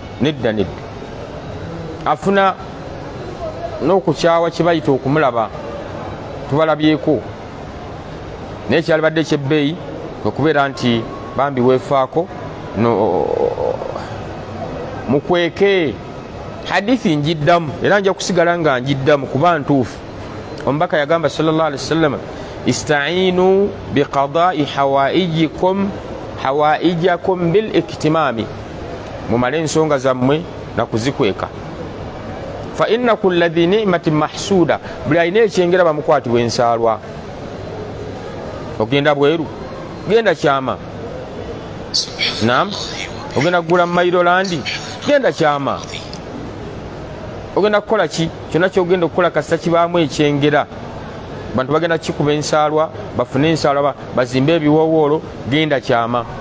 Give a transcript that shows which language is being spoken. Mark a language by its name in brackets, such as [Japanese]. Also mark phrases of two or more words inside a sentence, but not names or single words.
[Ganda] Nedda afuna n'okukyawa kye bayita okumulaba, tubalabyeko. Naye kyali badde ekyebbeeyi okubeera nti bambi weefaako mukweke. Hadithi njiddamu era nja kusigala nga njiddamu kuba ntuufu. Omubaka yagamba [Arabic] صلى الله عليه وسلم, استعينوا بقضاء حوائجكم بالكتمان, [Ganda] mumale ensonga zammwe na kuzikweka. [Arabic] فإن كل ذي نعمة محسود, [Ganda] buli alina ekyengera bamukwatibwa ensaalwa. Ogenda bweru, genda kyama. Naam, ogenda kugula Mailolandi, genda kyama. Ogenda kukola ki? Kyonna kyogenda okukola kasita kibaamu ekyengera. Bantu bagenda kikuba ensaalwa, bafune ensaalwa, bazimbe ebiwoowoolo, genda kyama.